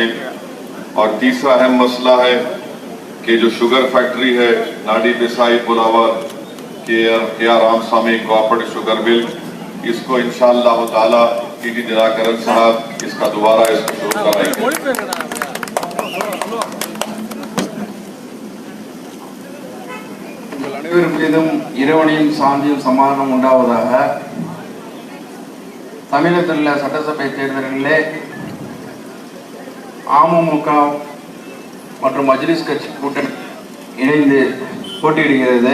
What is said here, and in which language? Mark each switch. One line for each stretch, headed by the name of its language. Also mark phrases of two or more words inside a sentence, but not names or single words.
Hindi: और तीसरा अहम मसला है कि जो
English: sugar factory
Hindi: है नाडी बिसाई पुलावर के आर रामस्वामी कोऑपरेटिव शुगर मिल, इसको
Arabic: إن شاء الله تعالى
Hindi: TT दिनाकरन साहब इसका दोबारा इसको शुरू कराएंगे।
Tamil: அனைவரும் மீதும் இறைவனின் சாந்தியும் சமாதானம் உண்டாவதாக. தமிழகத்தில் உள்ள சட்டசபை தேர்தல்களிலே அமமுக மற்றும் மஜ்லிஸ் கட்சி கூட்டணி இணைந்து போட்டியிடுகிறது.